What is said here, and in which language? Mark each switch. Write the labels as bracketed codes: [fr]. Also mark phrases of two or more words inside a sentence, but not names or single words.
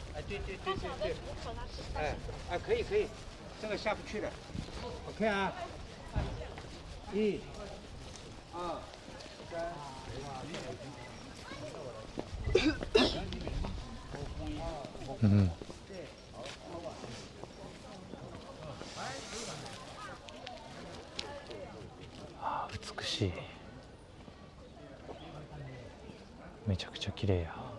[zh] 对对对对对，哎啊，可以可以，这个下不去的。OK 啊，1、2、3。 [ja] うん。あー、美しい。めちゃくちゃ綺麗や。